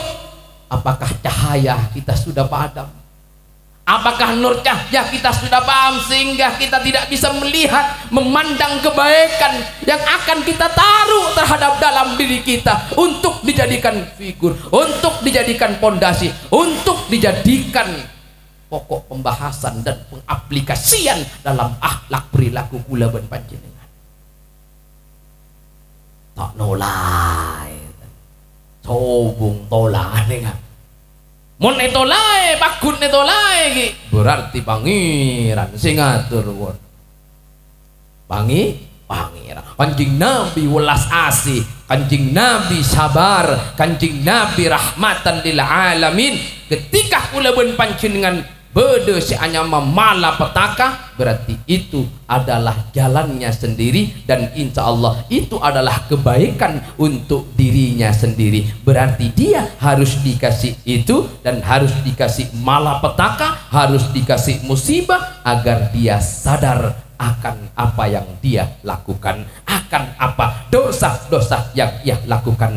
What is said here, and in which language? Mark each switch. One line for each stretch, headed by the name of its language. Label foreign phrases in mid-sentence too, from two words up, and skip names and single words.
Indonesian: Apakah cahaya kita sudah padam? Apakah nur cahaya kita sudah paham sehingga kita tidak bisa melihat, memandang kebaikan yang akan kita taruh terhadap dalam diri kita untuk dijadikan figur, untuk dijadikan pondasi, untuk dijadikan pokok pembahasan dan pengaplikasian dalam akhlak perilaku
Madurese: kula ben panjenengan. Tak nolai, sobung tolak dengan. Mun etolai, bakun etolai berarti pangeran sing ngatur won. Pangeran. Kanjing Nabi welas asih, kanjing Nabi sabar, kanjing Nabi
Arabic: رحمة للعالمين.
Indonesian: Ketika
Madurese: kula ben panjenengan bede si anyama
Indonesian: malapetaka, berarti itu adalah jalannya sendiri dan insya Allah itu adalah kebaikan untuk dirinya sendiri. Berarti dia harus dikasih itu dan harus dikasih malapetaka, harus dikasih musibah agar dia sadar akan apa yang dia lakukan, akan apa dosa-dosa yang ia lakukan.